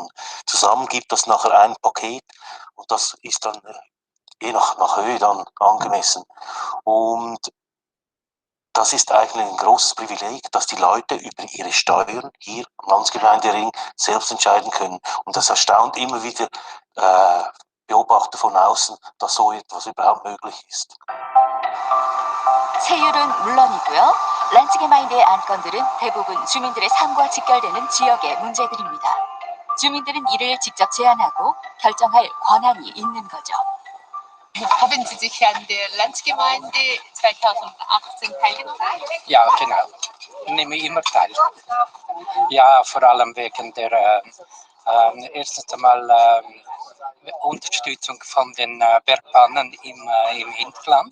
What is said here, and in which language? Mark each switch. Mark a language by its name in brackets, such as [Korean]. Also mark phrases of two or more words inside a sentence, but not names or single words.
[German] Zusammen gibt das nachher ein Paket und das ist dann je nach Höhe dann angemessen. Und das ist eigentlich ein großes Privileg, dass die Leute über ihre Steuern hier am Landsgemeindering selbst entscheiden können. Und das erstaunt immer wieder Beobachter von außen, dass so etwas überhaupt möglich ist. [Korean] 세율은 물론이고요. 란스게마인드의 안건들은 대부분 주민들의 삶과 직결되는 지역의 문제들입니다. 주민들은 이를 직접 제안하고 결정할 권한이 있는 거죠. [German] Haben Sie sich an der Landsgemeinde 2018 teilgenommen? Ja, genau. Nehme immer teil. Ja, vor allem wegen der erstens einmal Unterstützung von den Bergbahnen im Hinterland.